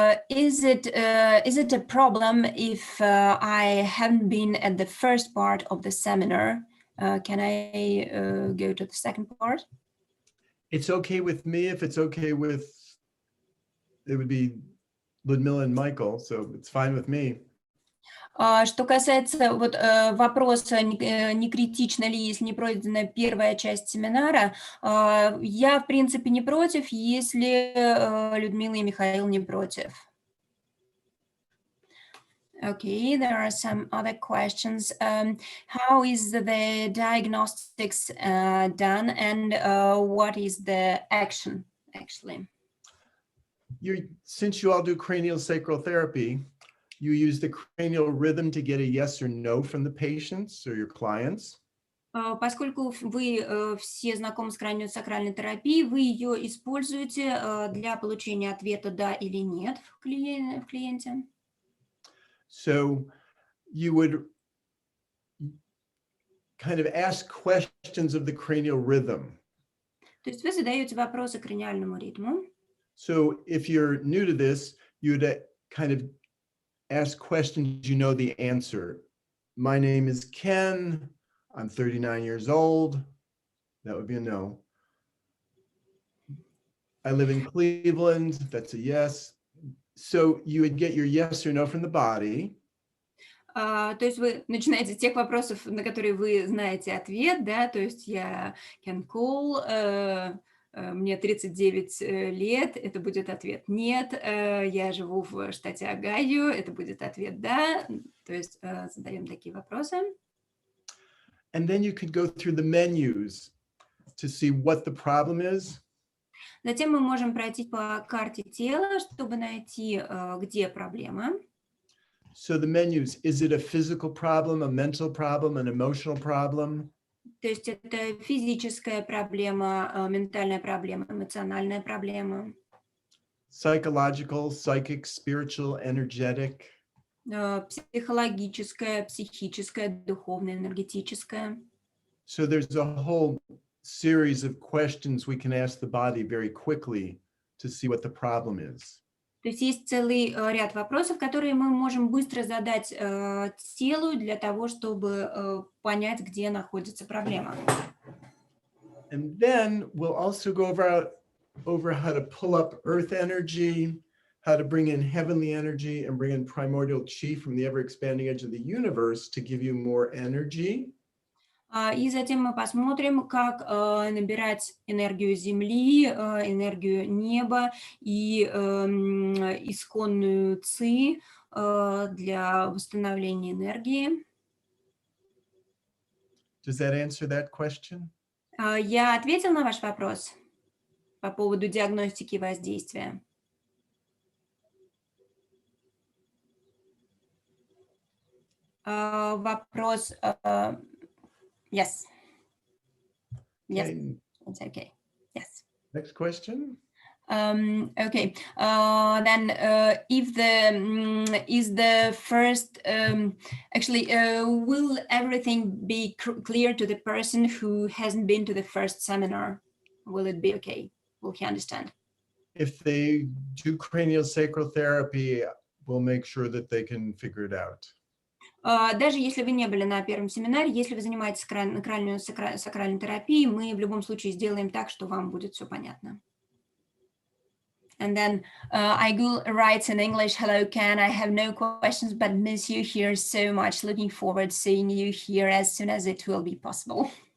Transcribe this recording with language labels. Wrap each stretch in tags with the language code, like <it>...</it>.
<en>Is it a problem if I haven't been at the first part of the seminar? Can I go to the second part? It's okay with me if it's okay with, it would be Ludmila and Michael, so it's fine with me.</en> <ru>Что касается вот вопроса, не критично ли, если не пройдена первая часть семинара, я, в принципе, не против, если Людмила и Михаил не против.</ru> <en>Okay, there are some other questions. How is the diagnostics done, and what is the action, actually? Since you all do cranial sacral therapy, you use the cranial rhythm to get a yes or no from the patients or your clients.</en> <ru>Поскольку вы все знакомы с краниосакральной терапией, вы ее используете для получения ответа «да» или «нет» в клиенте.</ru> <en>So you would kind of ask questions of the cranial rhythm.</en> <ru>То есть вы задаете вопросы краниальному ритму.</ru> <en>So if you're new to this, you would kind of ask questions you know the answer. My name is Ken. I'm 39 years old. That would be a no. I live in Cleveland. That's a yes. So you would get your yes or no from the body.</en> <ru>То есть вы начинаете с тех вопросов, на которые вы знаете ответ, да, то есть я</ru> <en>can call,</en> <ru>мне 39 лет, это будет ответ нет, я живу в штате Огайо, это будет ответ да, то есть задаем такие вопросы.</ru> <en>And then you could go through the menus to see what the problem is.</en> <ru>Затем мы можем пройти по карте тела, чтобы найти, где проблема.</ru> <en>So the menus, is it a physical problem, a mental problem, an emotional problem?</en> <ru>То есть это физическая проблема, ментальная проблема, эмоциональная проблема,</ru> <en>Psychological, psychic, spiritual, energetic?</en> <ru>психологическая, психическая, духовная, энергетическая.</ru> <en>So there's a whole series of questions we can ask the body very quickly to see what the problem is.</en> <ru>То есть есть целый ряд вопросов, которые мы можем быстро задать телу для того, чтобы понять, где находится проблема.</ru> <en>And then we'll also go over how to pull up earth energy, how to bring in heavenly energy and bring in primordial chi from the ever-expanding edge of the universe to give you more energy.</en> <ru>И затем мы посмотрим, как набирать энергию Земли, энергию неба и исконную ци для восстановления энергии.</ru> <en>Does that answer that question?</en> <ru>Я ответил на ваш вопрос по поводу диагностики воздействия? Вопрос...</ru> <en>Yes. Yes, Okay, it's okay. Yes. next question. Okay. Then, if is the first actually, will everything be clear to the person who hasn't been to the first seminar? Will it be okay? Will he understand? If they do cranial sacral therapy, we'll make sure that they can figure it out.</en> <ru>Даже если вы не были на первом семинаре, если вы занимаетесь крanial сакральной терапией, мы в любом случае сделаем так, что вам будет все понятно.</ru> <en>And then Aigul writes in English, hello, Ken, I have no questions, but miss you here so much. Looking forward to seeing you here as soon as it will be possible.</en>